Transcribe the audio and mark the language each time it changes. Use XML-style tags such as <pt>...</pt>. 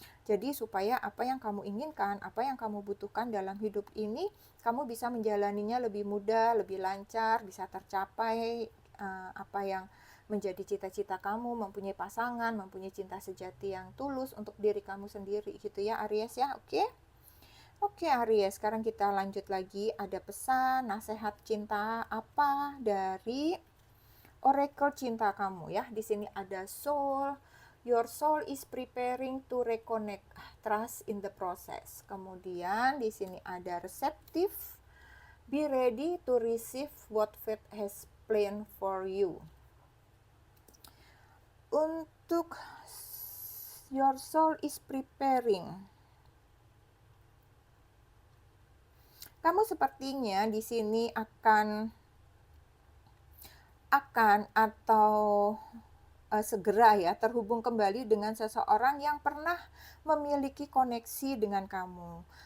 <id>Jadi supaya apa yang kamu inginkan, apa yang kamu butuhkan dalam hidup ini, kamu bisa menjalaninya lebih mudah, lebih lancar, bisa tercapai apa yang menjadi cita-cita kamu, mempunyai pasangan, mempunyai cinta sejati yang tulus untuk diri kamu sendiri gitu ya Aries ya, oke? Oke Aries, sekarang kita lanjut lagi. Ada pesan, nasihat cinta apa dari oracle cinta kamu ya. Di sini ada soul.</id> <en>Your soul is preparing to reconnect, trust in the process.</en> <id>Kemudian di sini ada receptive.</id> <en>Be ready to receive what fate has planned for you.</en> <id>Untuk</id> <en>your soul is preparing,</en> <id>kamu sepertinya di sini akan atau segera ya terhubung kembali dengan seseorang yang pernah memiliki koneksi dengan kamu.</id>